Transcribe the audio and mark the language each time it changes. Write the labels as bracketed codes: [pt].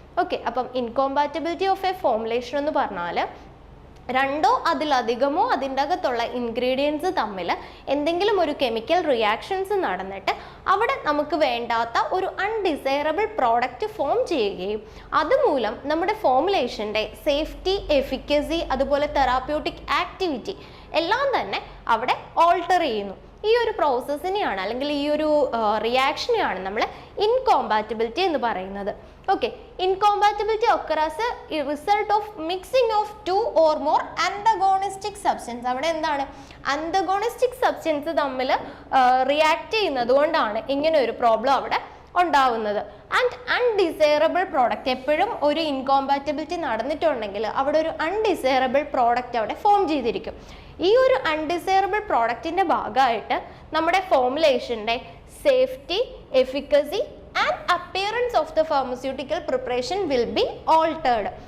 [ml] Okay, അപ്പം incompatibility of A formulation എന്ന് പറഞ്ഞാൽ രണ്ടോ അതിലധികമോ അതിൻ്റെ അകത്തുള്ള ഇൻഗ്രീഡിയൻസ് തമ്മിൽ എന്തെങ്കിലും ഒരു കെമിക്കൽ റിയാക്ഷൻസ് നടന്നിട്ട് അവിടെ നമുക്ക് വേണ്ടാത്ത ഒരു അൺഡിസൈറബിൾ പ്രോഡക്റ്റ് ഫോം ചെയ്യുകയും അതുമൂലം നമ്മുടെ ഫോമുലേഷൻ്റെ സേഫ്റ്റി, എഫിക്കസി അതുപോലെ തെറാപ്യൂട്ടിക് ആക്ടിവിറ്റി എല്ലാം തന്നെ അവിടെ ഓൾട്ടർ ചെയ്യുന്നു. ഈ ഒരു പ്രോസസ്സിനെയാണ് അല്ലെങ്കിൽ ഈ ഒരു റിയാക്ഷനെയാണ് നമ്മൾ ഇൻകോമ്പാറ്റബിലിറ്റി എന്ന് പറയുന്നത്. [en] Okay, incompatibility occurs as a result of mixing of two or more antagonistic substance. [ml] അവിടെ എന്താണ് അന്തഗോണിസ്റ്റിക് സബ്സ്റ്റൻസ് തമ്മിൽ റിയാക്ട് ചെയ്യുന്നത് കൊണ്ടാണ് ഇങ്ങനെ ഒരു പ്രോബ്ലം അവിടെ ഉണ്ടാവുന്നത്. ആൻഡ് അൺഡിസൈറബിൾ പ്രോഡക്റ്റ്, എപ്പോഴും ഒരു ഇൻകോമ്പാറ്റബിലിറ്റി നടന്നിട്ടുണ്ടെങ്കിൽ അവിടെ ഒരു അൺഡിസൈറബിൾ പ്രോഡക്റ്റ് അവിടെ ഫോം ചെയ്തിരിക്കും. ഈ ഒരു അൺഡിസൈറബിൾ പ്രോഡക്റ്റിൻ്റെ ഭാഗമായിട്ട് നമ്മുടെ ഫോമുലേഷൻ്റെ [en] Safety, efficacy and appearance of the pharmaceutical preparation will be altered.